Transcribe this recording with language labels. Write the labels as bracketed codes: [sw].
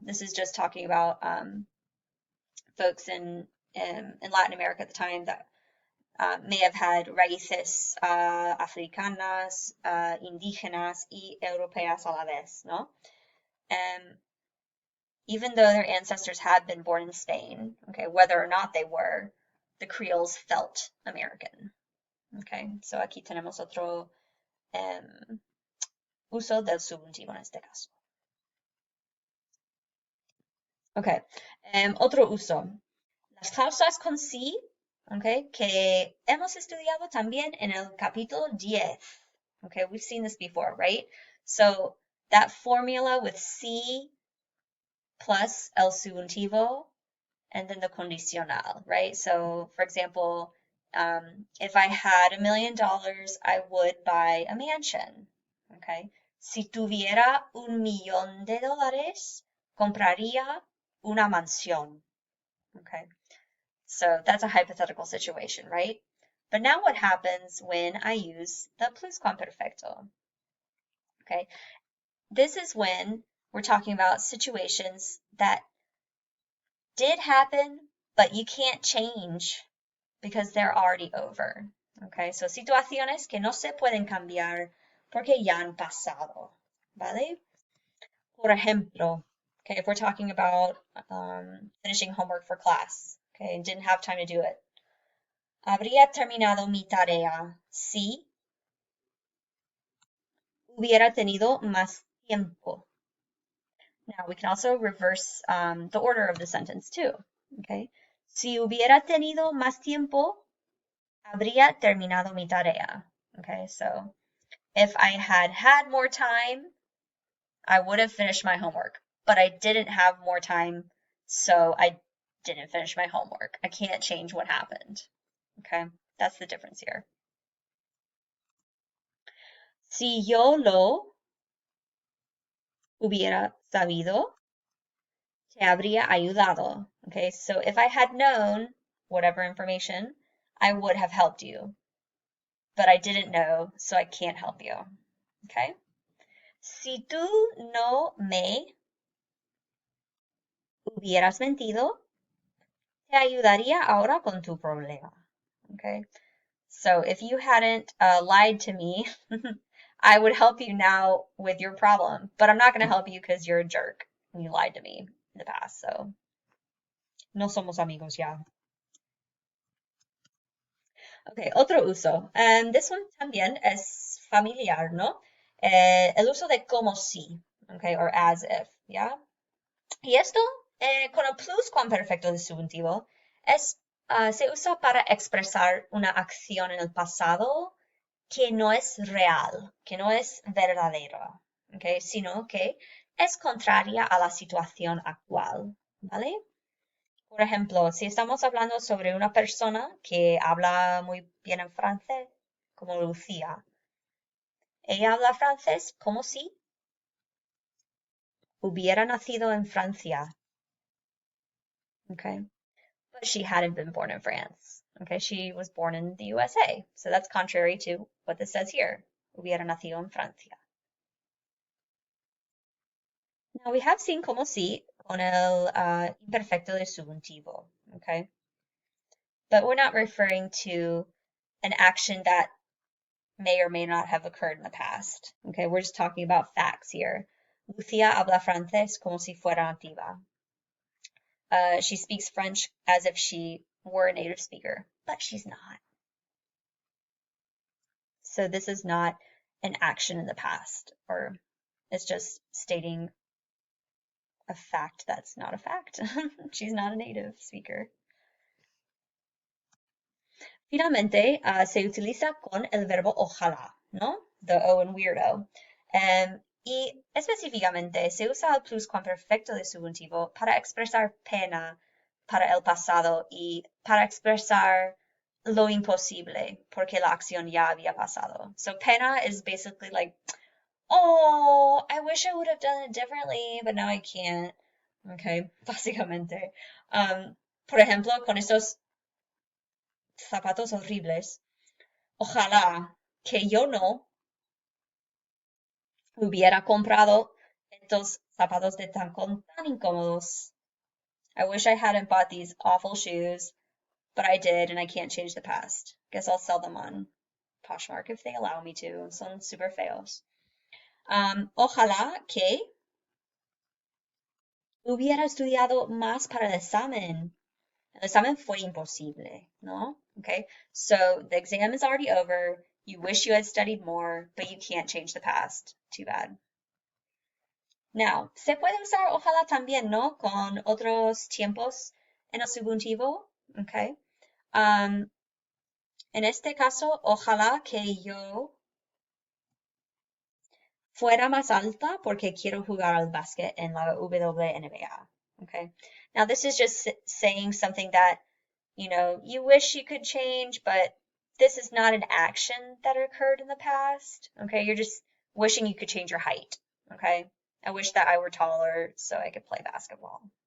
[en] This is just talking about folks in Latin America at the time that may have had [es] raíces africanas, indígenas y europeas a la vez, [en] ¿no? Even though their ancestors had been born in Spain, okay, whether or not they were, the Creoles felt American. [es] Okay, so aquí tenemos otro uso del subjuntivo en este caso. Okay, otro uso. Las cláusulas con sí, okay, que hemos estudiado también en el capítulo 10. [en] Okay, we've seen this before, right? So that formula with sí plus el subjuntivo and then the condicional, right? So for example, if I had $1 million, I would buy a mansion, okay? [es] Si tuviera $1,000,000, compraría una mansión, okay? [en] So that's a hypothetical situation, right? But now what happens when I use the pluscuamperfecto? Okay, this is when we're talking about situations that did happen, but you can't change because they're already over. [es] Okay, so situaciones que no se pueden cambiar porque ya han pasado, ¿vale? Por ejemplo, [en] okay, if we're talking about finishing homework for class, okay, and didn't have time to do it. [es] Habría terminado mi tarea si hubiera tenido más tiempo. [en] Now we can also reverse the order of the sentence too. [es] Okay, si hubiera tenido más tiempo, habría terminado mi tarea. [en] Okay, so if I had had more time, I would have finished my homework, but I didn't have more time, so I didn't finish my homework. I can't change what happened. Okay, that's the difference here. [es] Si yo lo hubiera sabido, te habría ayudado. [en] Okay, so if I had known whatever information, I would have helped you. But I didn't know, so I can't help you. Okay? [es] Si tú no me hubieras mentido, te ayudaría ahora con tu problema. [en] Okay? So if you hadn't lied to me, I would help you now with your problem. But I'm not going to help you because you're a jerk and you lied to me in the past. [es] So no somos amigos ya. Okay, otro uso. [en] This one [es] también es familiar, ¿no? El uso de como si, okay, [en] or as if, [es] ¿ya? Y esto, con el pluscuamperfecto del subjuntivo, se usa para expresar una acción en el pasado que no es real, que no es verdadera, okay, sino que es contraria a la situación actual, ¿vale? Por ejemplo, si estamos hablando sobre una persona que habla muy bien en francés, como Lucía, ella habla francés como si hubiera nacido en Francia. [en] Okay, but she hadn't been born in France. Okay, she was born in the USA. So that's contrary to what this says here. [es] Hubiera nacido en Francia. [en] Now we have seen [es] como si con el imperfecto de subjuntivo. [en] Okay, but we're not referring to an action that may or may not have occurred in the past. Okay, we're just talking about facts here. [es] Lucía habla francés como si fuera nativa. [en] She speaks French as if she were a native speaker, but she's not. So this is not an action in the past, or it's just stating a fact that's not a fact. She's not a native speaker. [es] Finalmente, se utiliza con el verbo ojalá, ¿no? [en] The O in weirdo. [es] Y específicamente se usa el pluscuamperfecto de subjuntivo para expresar pena para el pasado y para expresar lo imposible porque la acción ya había pasado. [en] So pena is basically like, oh, I wish I would have done it differently, but now I can't. [es] Okay, básicamente. Por ejemplo, con estos zapatos horribles. Ojalá que yo no hubiera comprado estos zapatos de tacón tan incómodos. [en] I wish I hadn't bought these awful shoes, but I did, and I can't change the past. Guess I'll sell them on Poshmark if they allow me to. [es] Son super feos. Ojalá que hubiera estudiado más para el examen. El examen fue imposible, ¿no? [en] Okay, so the exam is already over. You wish you had studied more, but you can't change the past. Too bad. [es] Now, se puede usar ojalá también, ¿no? Con otros tiempos en el subjuntivo. Okay. En este caso, ojalá que yo fuera más alta porque quiero jugar al básquet en la WNBA. [en] Okay. Now, this is just saying something that, you wish you could change, but this is not an action that occurred in the past. Okay. You're just wishing you could change your height. Okay. I wish that I were taller so I could play basketball.